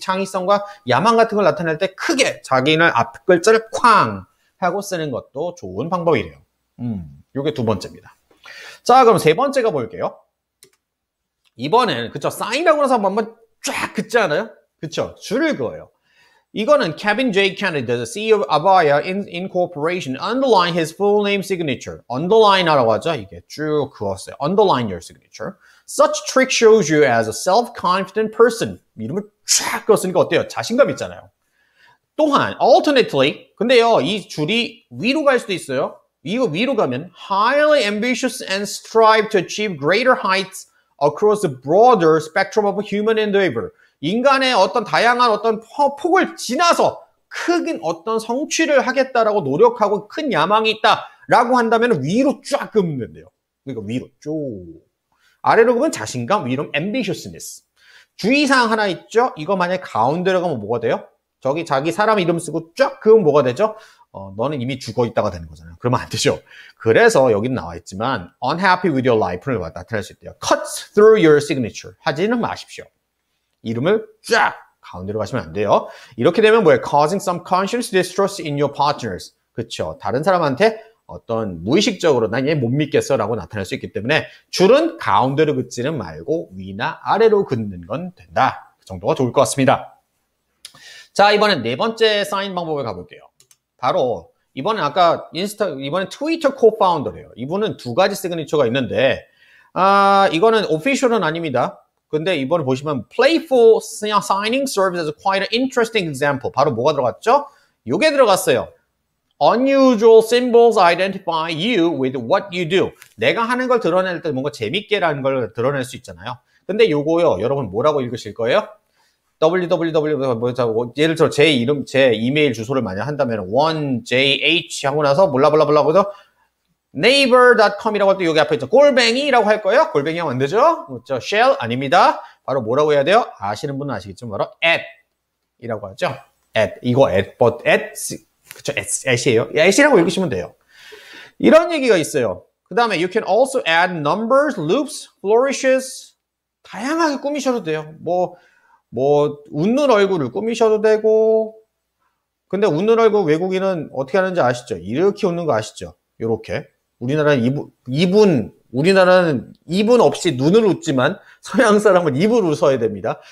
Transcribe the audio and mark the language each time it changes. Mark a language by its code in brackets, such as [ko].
[ko] 창의성과 야망 같은 걸 나타낼 때 크게 자기는 앞 글자를 쾅 하고 쓰는 것도 좋은 방법이래요. 요게 두 번째입니다. 자, 그럼 세 번째가 볼게요. 이번엔, 그쵸, 사인하고 나서 한번 쫙 긋지 않아요? 그쵸, 줄을 그어요. 이거는 Kevin J. [en] Kennedy, the CEO of Avaya Incorporation, underline his full name signature. [ko] underline 하라고 하죠. 이게 쭉 그었어요. [en] underline your signature. Such trick shows you as a self-confident person. [ko] 이름을 쫙 그었으니까 어때요? 자신감 있잖아요. 또한 alternately, 근데요, 이 줄이 위로 갈 수도 있어요. 이거 위로 가면 [en] highly ambitious and strive to achieve greater heights across the broader spectrum of human endeavor. [ko] 인간의 어떤 다양한 어떤 폭을 지나서 큰 어떤 성취를 하겠다라고 노력하고 큰 야망이 있다라고 한다면 위로 쫙 끄면 된대요. 그러니까 위로 쭉. 아래로 그으면 자신감, 위로 ambitiousness. 주의사항 하나 있죠? 이거 만약에 가운데로 가면 뭐가 돼요? 저기 자기 사람 이름 쓰고 쫙 그으면 뭐가 되죠? 너는 이미 죽어 있다가 되는 거잖아요. 그러면 안 되죠. 그래서 여기는 나와 있지만 [en] unhappy with your life [ko] 를 나타낼 수 있대요. [en] cut through your signature. [ko] 하지는 마십시오. 이름을 쫙 가운데로 가시면 안 돼요. 이렇게 되면 뭐예요? [en] causing some conscious distrust in your partners. [ko] 그렇죠. 다른 사람한테 어떤 무의식적으로 난 얘 못 믿겠어 라고 나타낼 수 있기 때문에 줄은 가운데로 긋지는 말고 위나 아래로 긋는 건 된다. 그 정도가 좋을 것 같습니다. 자, 이번엔 네 번째 사인 방법을 가볼게요. 바로 이번엔 이번엔 트위터 코파운더래요. 이분은 두 가지 시그니처가 있는데 이거는 오피셜은 아닙니다. 근데 이번에 보시면 [en] playful signing serves as quite an interesting example. [ko] 바로 뭐가 들어갔죠? 요게 들어갔어요. [en] Unusual symbols identify you with what you do. [ko] 내가 하는 걸 드러낼 때 뭔가 재밌게라는 걸 드러낼 수 있잖아요. 근데 요거요, 여러분 뭐라고 읽으실 거예요? www 예를 들어 제 이름, 제 이메일 주소를 만약 한다면 1jh 하고 나서 몰라몰라몰라 해서 naver.com이라고 할 때 여기 앞에 있죠. 골뱅이라고 할 거예요. 골뱅이 하면 안 되죠? 그렇죠. shell 아닙니다. 바로 뭐라고 해야 돼요? 아시는 분은 아시겠지만 바로 at이라고 하죠. 이거 그쵸, at이에요. at이라고 읽으시면 돼요. 이런 얘기가 있어요. 그 다음에 [en] you can also add numbers, loops, flourishes. [ko] 다양하게 꾸미셔도 돼요. 웃는 얼굴을 꾸미셔도 되고. 근데 웃는 얼굴 외국인은 어떻게 하는지 아시죠? 이렇게 웃는 거 아시죠? 요렇게. 우리나라는 입은 없이 눈을 웃지만 서양 사람은 입을 웃어야 됩니다.